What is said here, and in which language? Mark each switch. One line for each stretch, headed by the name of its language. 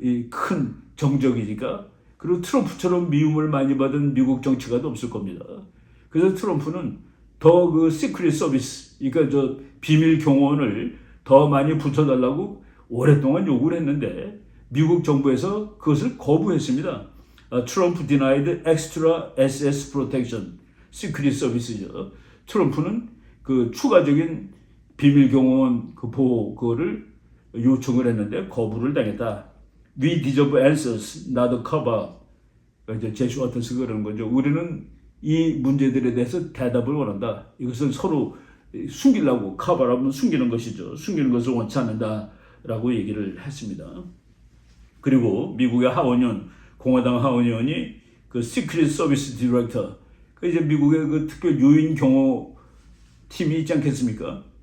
Korean: 큰 정적이니까. 그리고 트럼프처럼 미움을 많이 받은 미국 정치가도 없을 겁니다. 그래서 트럼프는 더 시크릿 서비스, 그러니까 비밀 경호원을 더 많이 붙여달라고 오랫동안 요구를 했는데 미국 정부에서 그것을 거부했습니다.
English: 트럼프 denied extra SS protection,
Korean: 시크릿 서비스죠. 트럼프는 추가적인 비밀 경호원 보호 그거를 요청을 했는데 거부를 당했다.
English: We deserve answers, not a cover.
Korean: 이제 제시 와터스가 그러는 거죠. 우리는 이 문제들에 대해서 대답을 원한다. 이것을 서로 숨기려고, 커버하면 숨기는 것이죠. 숨기는 것을 원치 않는다라고 얘기를 했습니다. 그리고 미국의 하원의원, 공화당 하원의원이 시크릿 서비스 디렉터, 이제 미국의 특별 요인 경호 팀이 있지 않겠습니까?